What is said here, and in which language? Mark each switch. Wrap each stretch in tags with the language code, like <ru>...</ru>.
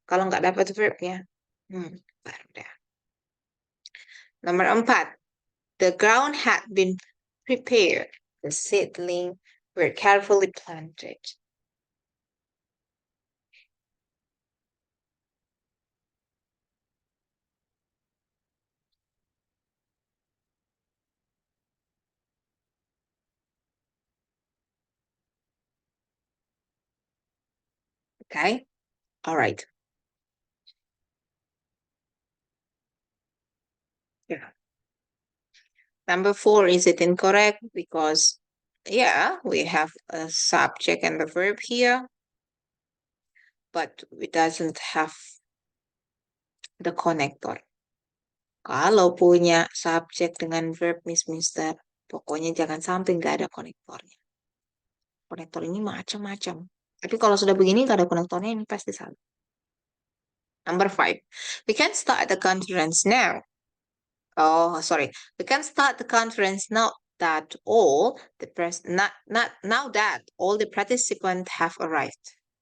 <id>Kalau nggak dapat verbnya, baru dah. Nomor 4.</id> <en>The ground had been prepared. The seedling were carefully planted. Okay? All right. Yeah. Number 4, is it incorrect? Because, yeah, we have a subject and the verb here, but it doesn't have the connector.</en> <id>Kalau punya subjek dengan verb, Mister, pokoknya jangan sampai nggak ada konektornya. Konektor ini macam-macam. Tapi kalau sudah begini nggak ada konektornya, ini pasti salah.</id> <en>Number 5, we can start the conference now. Oh, sorry. We can start the conference now that all the now that all the participants have arrived.</en>